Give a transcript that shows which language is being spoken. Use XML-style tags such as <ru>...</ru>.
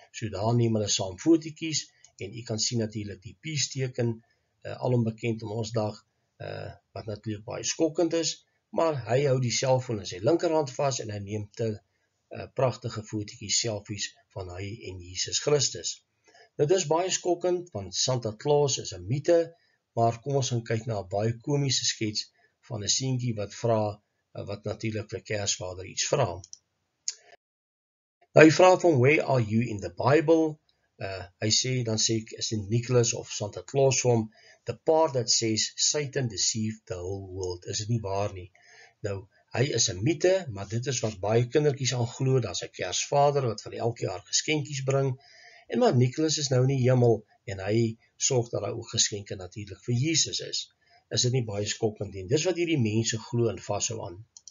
<af>So daar neem hulle saam fotootjies, en jy kan sien natuurlik die peace-teken, alom bekend in ons dag, wat natuurlik baie skokkend is, maar hy hou die selfoon in sy linkerhand vas, en hy neem te pragtige fotootjies, selfies van hy en Jesus Christus. Nou dis baie skokkend, want Santa Claus is 'n mite, maar kom ons gaan kyk na 'n baie komiese skets van 'n seentjie wat vra, wat natuurlik vir Kersvader iets vra. Nou hy vra van,</af> <en>where are you in the Bible?</en> <af>Hy sê, dan sê St. Nicholas of Santa Claus vir hom,</af> <en>the part that says Satan deceived the whole world.</en> <af>Is dit nie waar nie? Nou, hy is 'n mite, maar dit is wat baie kindertjies aan glo, daar's 'n Kersvader wat vir elke jaar geskenkies bring, en maar Nicholas is nou in die hemel, en hy sorg dat daar ook geskenke natuurlik vir Jesus is. Is dit nie baie skokkend nie? Dis wat hierdie mense glo en vashou aan.</af>